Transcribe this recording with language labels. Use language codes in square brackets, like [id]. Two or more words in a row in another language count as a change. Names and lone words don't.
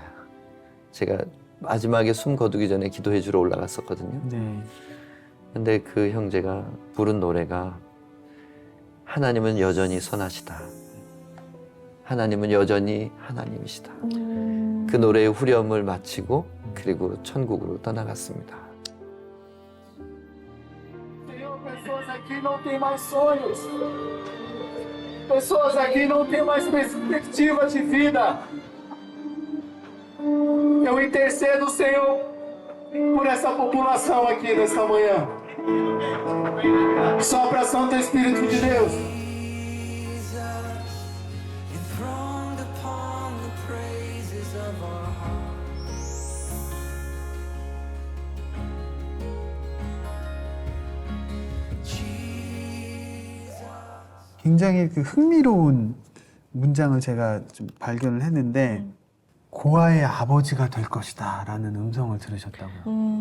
[ko] 제가 마지막에 숨 거두기 전에 기도해 주러 올라갔었거든요. 네. 근데 그 형제가 부른 노래가 하나님은 여전히 선하시다. 하나님은 여전히 하나님이시다. 그 노래의 후렴을 마치고 그리고 천국으로 떠나갔습니다. [pt] Senhor, pessoas aqui não têm mais sonhos. Pessoas aqui não têm mais perspectiva de vida. Eu intercedo, Senhor, por essa população aqui nesta manhã. Sopra Santo Espírito de Deus. [en] Enthroned upon the praises of our [ko] 굉장히 그 흥미로운 문장을 제가 좀 발견을 했는데 고아의 아버지가 될 것이다 라는 음성을 들으셨다고요.